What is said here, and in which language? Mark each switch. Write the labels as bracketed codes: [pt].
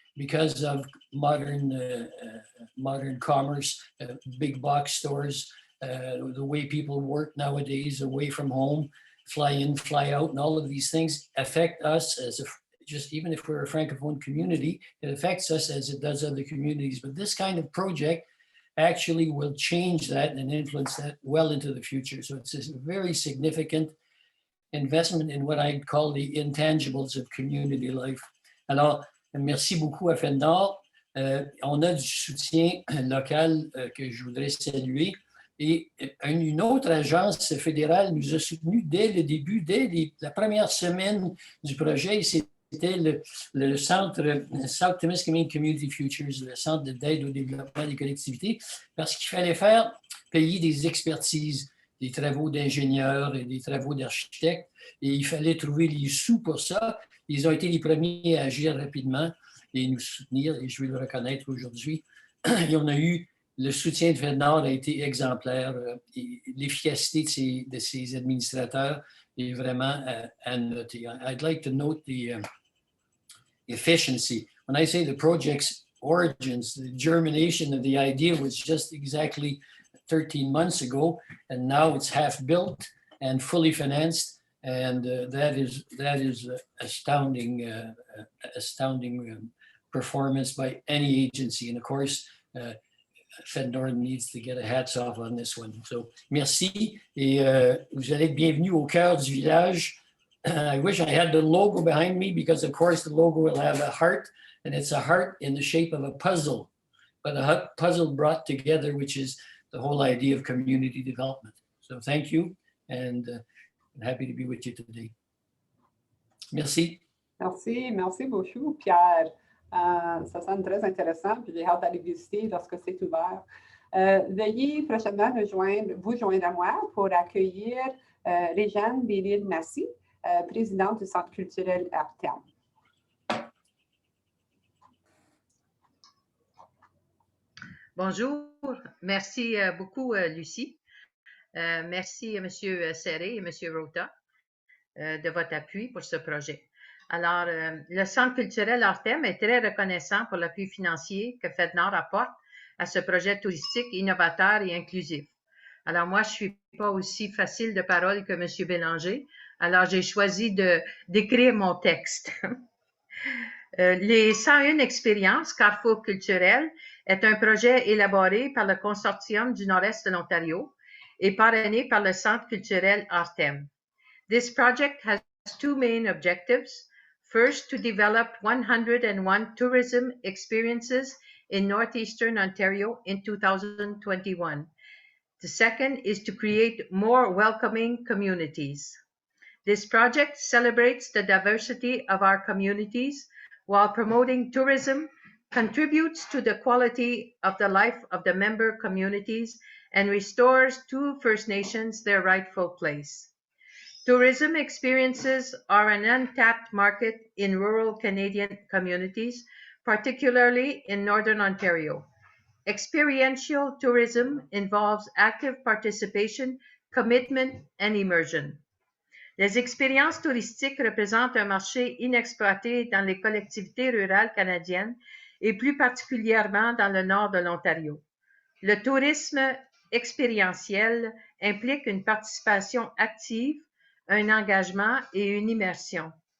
[en] Because of modern commerce, big box stores, the way people work nowadays away from home, fly in, fly out, and all of these things affect us even if we're a Francophone community, it affects us as it does other communities. But this kind of project actually will change that and influence that well into the future. So it's a very significant investment in what I call the intangibles of community life. [fr] Alors, merci beaucoup à FedNor. On a du soutien local que je voudrais saluer. Et une autre agence fédérale nous a soutenus dès le début, dès la première semaine du projet. C'était le centre South Temiskaming Community Futures, le centre d'aide au développement des collectivités, parce qu'il fallait faire payer des expertises, des travaux d'ingénieurs et des travaux d'architectes. Et il fallait trouver les sous pour ça. Ils ont été les premiers à agir rapidement et nous soutenir, et je vais le reconnaître aujourd'hui. Et on a eu, le soutien de FedNor a été exemplaire. Et l'efficacité de ces administrateurs est vraiment à noter. [en] I'd like to note the efficiency. When I say the project's origins, the germination of the idea was just exactly 13 months ago, and now it's half built and fully financed. And that is astounding performance by any agency. And of course, FedNor needs to get a hats off on this one. So, [fr] merci. Et vous allez être bienvenus au cœur du village. [en] I wish I had the logo behind me because, of course, the logo will have a heart, and it's a heart in the shape of a puzzle, but a puzzle brought together, which is the whole idea of community development. So, thank you, and I'm happy to be with you today. [fr] Merci. Merci beaucoup, Pierre. Ça sonne très intéressant, puis j'ai hâte d'aller visiter lorsque c'est ouvert. Veuillez prochainement vous joindre à moi pour accueillir Réjeanne Bellil-Massy, présidente du Centre culturel Artem. Bonjour, merci beaucoup, Lucie. Merci, M. Serré et M. Rota, de votre appui pour ce projet. Alors, le Centre culturel Artem est très reconnaissant pour l'appui financier que FedNor apporte à ce projet touristique innovateur et inclusif. Alors, moi, je ne suis pas aussi facile de parole que M. Bélanger, alors j'ai choisi d'écrire mon texte. Les 101 expériences Carrefour culturel est un projet élaboré par le Consortium du Nord-Est de l'Ontario et parrainé par le Centre culturel Artem. [en] This project has two main objectives. First, to develop 101 tourism experiences in Northeastern Ontario in 2021. The second is to create more welcoming communities. This project celebrates the diversity of our communities while promoting tourism, contributes to the quality of the life of the member communities, and restores to First Nations their rightful place. Tourism experiences are an untapped market in rural Canadian communities, particularly in Northern Ontario. Experiential tourism involves active participation, commitment, and immersion. [fr] Les expériences touristiques représentent un marché inexploité dans les collectivités rurales canadiennes et plus particulièrement dans le nord de l'Ontario. Le tourisme expérientiel implique une participation active, un engagement et une immersion.